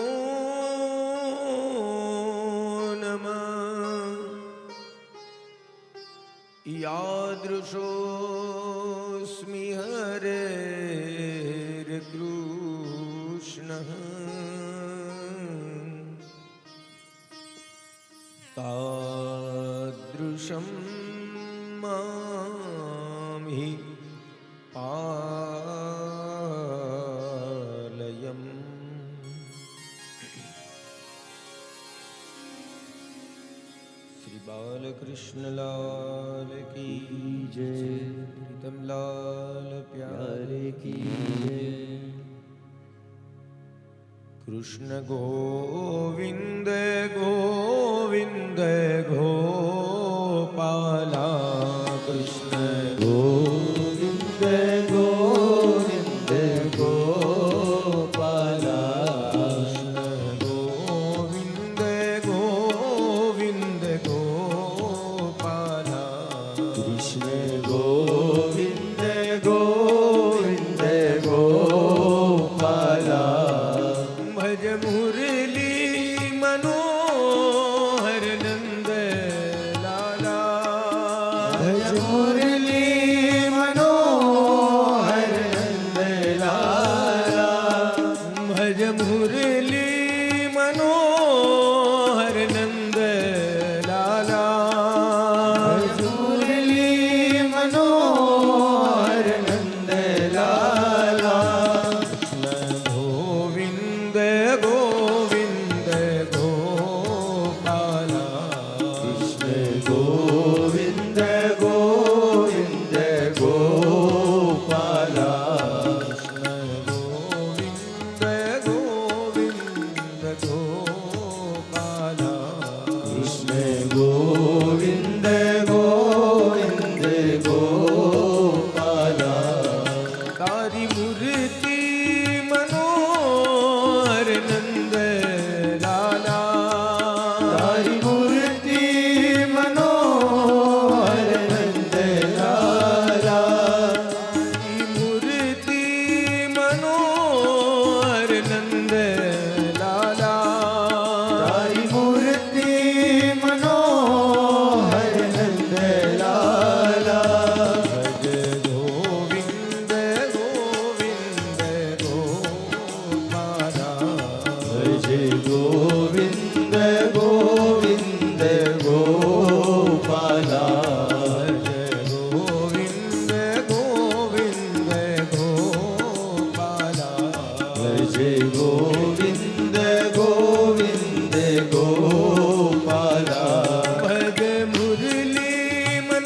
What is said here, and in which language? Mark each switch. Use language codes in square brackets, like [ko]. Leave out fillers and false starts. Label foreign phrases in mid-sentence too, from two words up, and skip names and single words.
[sa] नमः यादृशोऽस्मि हरेर्कृष्णः तादृशं मां हि पालयम् [hi] श्री बालकृष्ण लाल की जय, प्रीतम लाल प्यारे की जय। कृष्ण गोविंद गोविंद गोपाला कृष्ण गोविंद गोविंद गोपाला कृष्ण गोविंद गोविंद गोपाला कृष्ण गोविंद गोविंद गोपाला भज मुरली मनोहर नंद लाला भज मुरली मनोहर नंद लाला भज मुरली मनोहर नंद लाला भज मुरली मनोहर नंद लाला कृष्ण गोविंद गोविंद गोपाला कृष्ण गोविंद गोविंद गोपाला कृष्ण गोविंद गोविंद गोपाला कृष्ण गोविंद गोविंद गोपाला तारी मूर्ति मनोहर नंद लाला तारी मूर्ति मनोहर नंद लाला तारी मूर्ति मनोहर नंद लाला तारी मूर्ति मनोहर नंद लाला भज गोविंद गोविंद गोपाला भज गोविंद गोविंद गोपाला भज गोविंद गोविंद गोपाला भज गोविंद गोविंद गोपाला भज मुरली